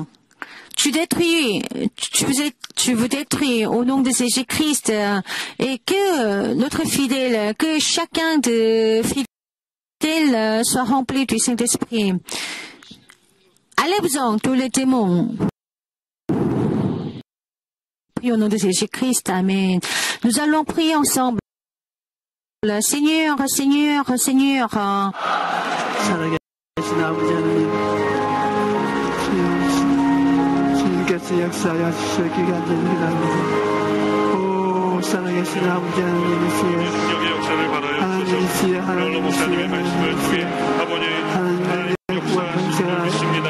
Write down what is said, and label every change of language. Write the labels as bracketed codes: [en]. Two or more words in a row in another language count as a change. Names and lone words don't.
[fr] Tu veux détruire au nom de Jésus-Christ et que notre fidèle, que chacun de fidèles soit rempli du Saint-Esprit. Allez-vous-en, tous les démons. Prions au nom de Jésus-Christ. Amen. Nous allons prier ensemble. Seigneur, Seigneur, Seigneur. [ko] 주님께서 역사하여 주실 기간 되기를 오 살아계신 아버지 하나님이시여 하나님이시여 하나님이시여 하나님의 구원 감사합니다.